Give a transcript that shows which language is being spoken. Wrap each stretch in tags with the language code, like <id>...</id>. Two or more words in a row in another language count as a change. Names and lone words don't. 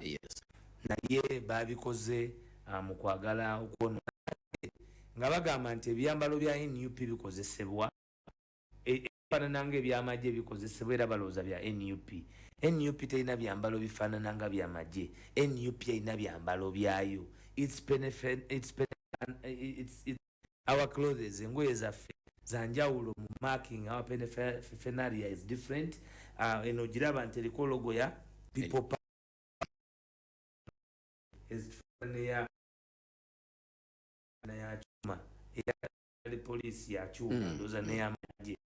<lg>Naye babikoze mu kwagala okwonoona nga bagamba nti ebyambalo bya NUP bikozesebwa ebifaanana ng'ebyamagye bikozesebwa era balowooza bya NUP. NUP terina byambalo bifaanana nga byamagye. NUP erina byambalo byayo.</lg> <en>It's our clothes,</en> <lg>engoye zaffe zanjawulo mu marking.</lg> <en>Our paraphernalia is different.</en> <lg>Eno giraba nti eriko logo ya people power</lg> <sw>ya chuma</sw> <lg>ya polisi</lg> <sw>ya chuma</sw> <lg>ndoza ne amagye</lg>